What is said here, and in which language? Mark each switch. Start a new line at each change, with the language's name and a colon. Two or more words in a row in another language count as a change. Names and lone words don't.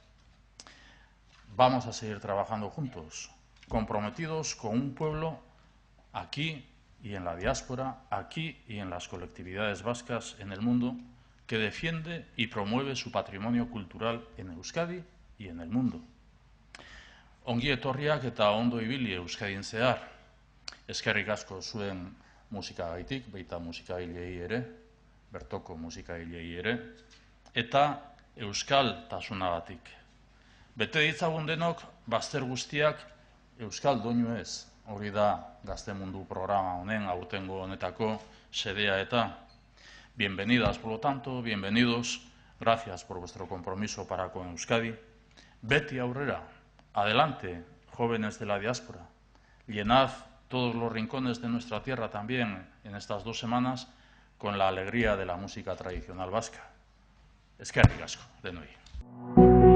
Spanish: Vamos a seguir trabajando juntos, comprometidos con un pueblo aquí y en la diáspora, aquí y en las colectividades vascas en el mundo, que defiende y promueve su patrimonio cultural en Euskadi y en el mundo.
Basque: Ongi etorriak eta ondo ibili Euskadin zehar. Eskerrik asko zuen musikagaitik, baita musikagilei ere, bertoko musikagilei ere, eta euskal tasunagatik. Bete ditzagun denok, bazter guztiak euskal doinu ez. Hori da Gaztemundu programa honen aurtengo honetako xedea eta.
Spanish: Bienvenidas, por lo tanto, bienvenidos. Gracias por vuestro compromiso para con Euskadi.
Basque: Beti aurrera.
Spanish: Adelante, jóvenes de la diáspora. Llenad todos los rincones de nuestra tierra también en estas 2 semanas con la alegría de la música tradicional vasca.
Basque: Eskerrik asko, denoi.